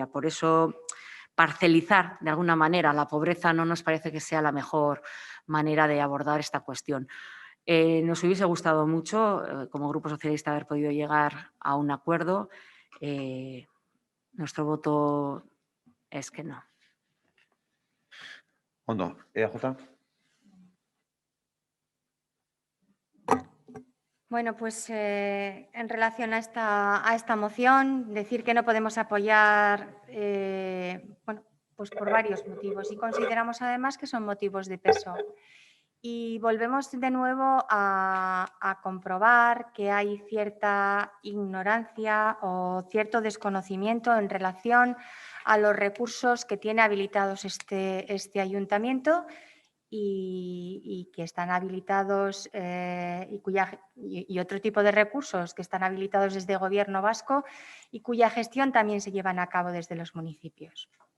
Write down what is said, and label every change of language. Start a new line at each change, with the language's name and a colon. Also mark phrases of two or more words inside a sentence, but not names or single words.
Spanish: Por eso, parcelizar de alguna manera la pobreza no nos parece que sea la mejor manera de abordar esta cuestión. Nos hubiese gustado mucho, como Grupo Socialista, haber podido llegar a un acuerdo. Nuestro voto es que no.
Basque: Ondo, EAJ.
Spanish: Bueno, pues en relación a esta moción, decir que no podemos apoyar, bueno, pues por varios motivos y consideramos además que son motivos de peso. Y volvemos de nuevo a comprobar que hay cierta ignorancia o cierto desconocimiento en relación a los recursos que tiene habilitados este ayuntamiento y que están habilitados y otro tipo de recursos que están habilitados desde el Gobierno vasco y cuya gestión también se llevan a cabo desde los municipios.